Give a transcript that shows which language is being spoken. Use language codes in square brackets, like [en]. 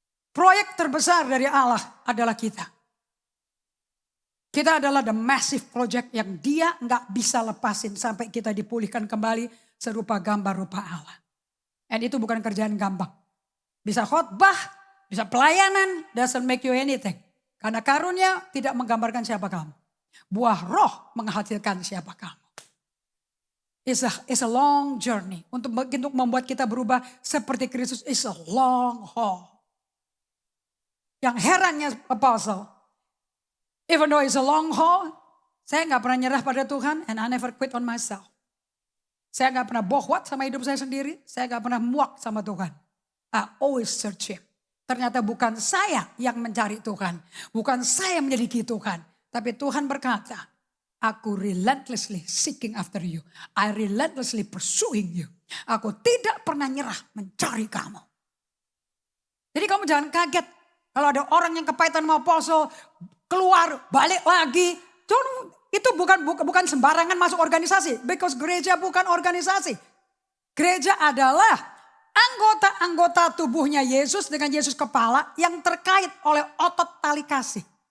[id] Proyek terbesar dari Allah adalah kita. Kita adalah [en] the massive project [id] yang dia gak bisa lepasin sampai kita dipulihkan kembali serupa gambar rupa Allah. And itu bukan kerjaan gampang. Bisa khotbah, bisa pelayanan, [en] doesn't make you anything. [id] Karena karunia tidak menggambarkan siapa kamu. Buah roh menghasilkan siapa kamu. [en] It's a long journey. [id] Untuk membuat kita berubah seperti Kristus [en] is a long haul. [id] Yang herannya apostle. [en] Even though it's a long haul. [id] Saya gak pernah nyerah pada Tuhan. [en] And I never quit on myself. [id] Saya gak pernah bohwat sama hidup saya sendiri. Saya gak pernah muak sama Tuhan. [en] I always search him. [id] Ternyata bukan saya yang mencari Tuhan. Bukan saya menyelidiki Tuhan. Tapi Tuhan berkata, aku [en] relentlessly seeking after you. I relentlessly pursuing you. [id] Aku tidak pernah nyerah mencari kamu. Jadi kamu jangan kaget. Kalau ada orang yang kepahitan sama apostle, keluar, balik lagi. Itu bukan sembarangan masuk organisasi. Because gereja bukan organisasi. Gereja adalah anggota-anggota tubuhnya Yesus dengan Yesus kepala yang terkait oleh otot tali kasih.